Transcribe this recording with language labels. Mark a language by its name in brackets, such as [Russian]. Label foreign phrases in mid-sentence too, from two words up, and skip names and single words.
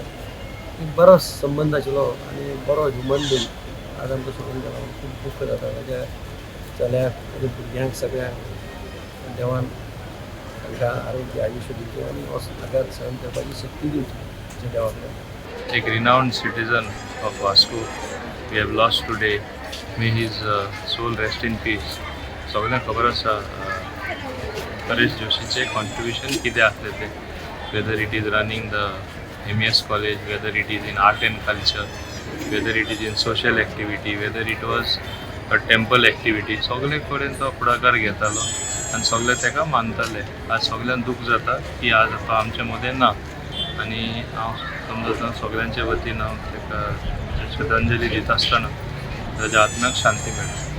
[Konkani] एक बरो संबंद आशिल्लो आनी बरो [English] human being [Konkani] आज आमकां सोडून गेलो. खूब दुख्ख जाता. ताच्या चल्याक ताच्या भुरग्यांक सगळ्यांक देवान तांकां आरोग्य आयुश्य दिवचें आनी हो आघात सहन करपाची शक्ती दिवची अशें देवा कडेन. एक [English] renowned citizen of Vasco we have lost today. May his soul rest in peace. [Konkani] सगळ्यांक खबर आसा परेश जोशीचे कॉन्ट्रिब्युशन कितें आसलें तें. [English] whether it is running the MES college, whether it is in art and culture, whether it is in social activity, whether it was a temple activity, [Konkani] सगळे कडेन तो फुडाकार घेतालो आनी सगळे ताका मानताले. आज सगळ्यांक दूख जाता की आज तो आमचे मदें ना आनी हांव समजता सगळ्यांचे वतीन हांव ताका श्रद्धांजली दिता आसतना ताच्या आत्म्याक शांती मेळटा.